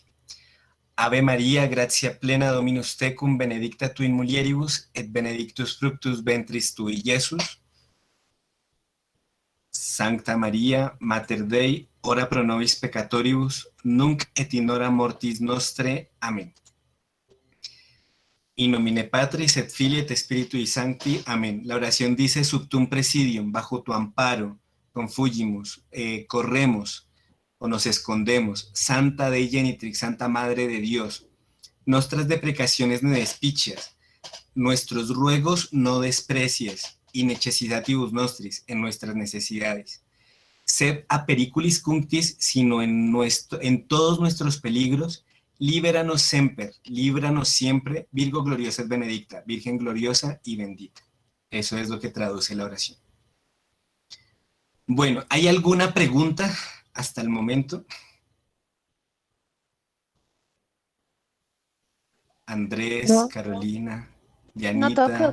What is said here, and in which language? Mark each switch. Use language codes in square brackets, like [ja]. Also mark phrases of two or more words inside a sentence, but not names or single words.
[la] Ave Maria, gratia plena Dominus tecum, benedicta tu in mulieribus, et benedictus fructus ventris tui, Iesus. Sancta Maria, Mater Dei, ora pro nobis peccatoribus, nunc et in hora mortis nostre. [es] Amén. [la] In nomine Patris et Filii et Spiritui Sancti. [es] Amén. La oración dice, [la] subtum presidium, [es] bajo tu amparo, confugimus, corremos o nos escondemos. [la] Santa Dei Genitrix, [es] Santa Madre de Dios. [la] Nostras deprecaciones ne despicias, [es] nuestros ruegos no desprecies, y [la] necessitatibus nostris, [es] en nuestras necesidades. [la] Sed a periculis cunctis, [es] sino en todos nuestros peligros, líbranos semper, líbranos siempre, [la] Virgo gloriosa et benedicta, [es] Virgen gloriosa y bendita. Eso es lo que traduce la oración. Bueno, ¿hay alguna pregunta hasta el momento? Andrés, No. Carolina, No, todo quedó